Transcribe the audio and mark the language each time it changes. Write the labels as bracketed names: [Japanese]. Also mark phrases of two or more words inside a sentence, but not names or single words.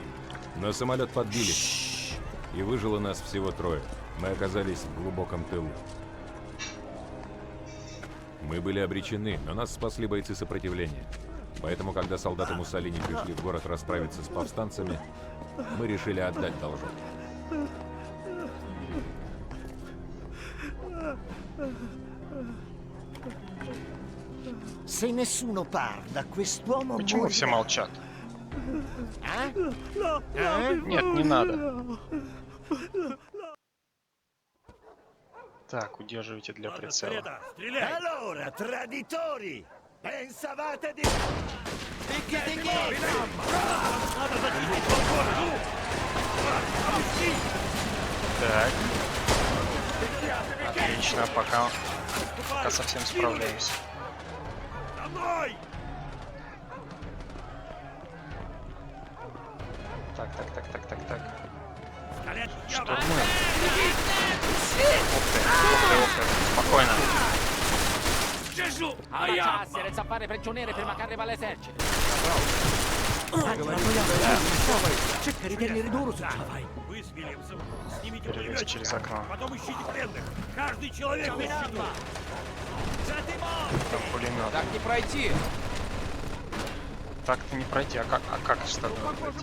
[Russian] Но самолет подбили. И выжило нас всего 3. Мы оказались в глубоком тылу. Мы были обречены, но нас спасли бойцы сопротивления. Поэтому, когда солдаты Муссолини пришли в город расправиться с повстанцами, мы решили отдать должок. [Italian] Se nessuno parla, quest'uomo [Russian] Почему все молчат? Ah? Нет, не надо. Так, удерживайте для прицела. Стреляй! [Italian] Allora, traditori! Pensavate di... [Russian] Так. Отлично, пока совсем справляюсь. За мной! Так. Стрелять! Штурмуем. Ух ты. Спокойно. [Italian] Gesù! Abbracciarsi, senza fare prigioniere prima che arriva l'esercito. Cerca di tenere duro su [Russian] Вы с Вильямсом снимите Перелезь через окно. потом ищите пленных. Каждый человек на счету. Там пулемет. Так не пройти. Так-то не пройти. А как с тобой пройти?